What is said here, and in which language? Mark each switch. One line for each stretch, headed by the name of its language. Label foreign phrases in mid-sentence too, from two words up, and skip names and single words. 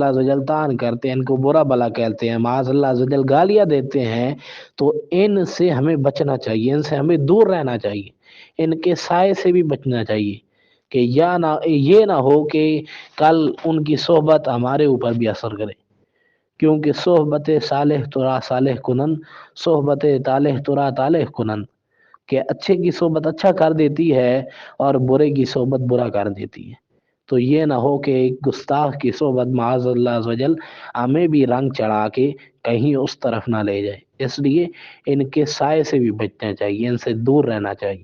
Arabic: عز و جل
Urdu: طعن کرتے ہیں، ان کو برا بھلا کہتے ہیں،
Arabic: معاذ اللہ عز و جل
Urdu: گالیاں دیتے ہیں، تو ان سے ہمیں بچنا چاہیے، ان سے ہمیں دور رہنا چاہیے، ان کے سائے سے بھی بچنا چاہیے، کہ یہ نہ ہو کہ کل ان کی صحبت ہمارے اوپر بھی اثر کرے، کیونکہ
Persian: صحبت صالح ترا صالح کنن، صحبت طالح ترا طالح کنن۔
Urdu: کہ اچھے کی صحبت اچھا کر دیتی ہے اور برے کی صحبت برا کر دیتی ہے۔ تو یہ نہ ہو کہ ایک گستاخ کی صحبت
Arabic: معاذ اللہ عز و جل
Urdu: ہمیں بھی رنگ چڑھا کے کہیں اس طرف نہ لے جائے، اس لیے ان کے سائے سے بھی بچنا چاہیے، ان سے دور رہنا چاہیے۔